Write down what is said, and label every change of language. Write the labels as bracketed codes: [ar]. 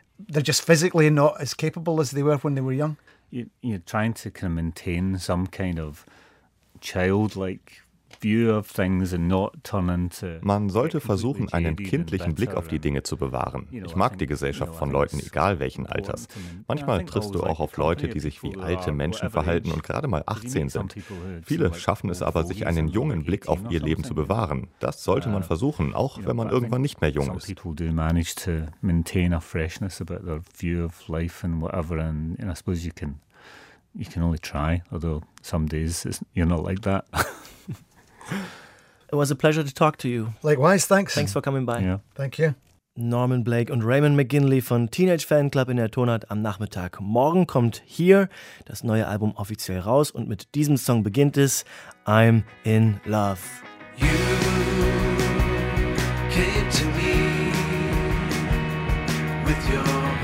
[en] They're just physically not as capable as they were when they were young. You're trying to kind of maintain some kind of childlike view of things and not turn into. [de] Man sollte versuchen, einen kindlichen Blick auf die Dinge zu bewahren. Ich mag die Gesellschaft von Leuten, egal welchen Alters. Manchmal triffst du auch auf Leute, die sich wie alte Menschen verhalten und gerade mal 18 sind. Viele schaffen es aber, sich einen jungen Blick auf ihr Leben zu bewahren. Das sollte man versuchen, auch wenn man irgendwann nicht mehr jung ist. [en] People do manage to maintain a freshness about their view of life and whatever, and I suppose you can only try, although some days you're not like that. It was a pleasure to talk to you. Likewise, thanks. Thanks for coming by. Yeah. Thank you. [de] Norman Blake und Raymond McGinley von Teenage Fan Club in der Tonart am Nachmittag. Morgen kommt hier das neue Album offiziell raus und mit diesem Song beginnt es. [en] I'm in love. You came to me with your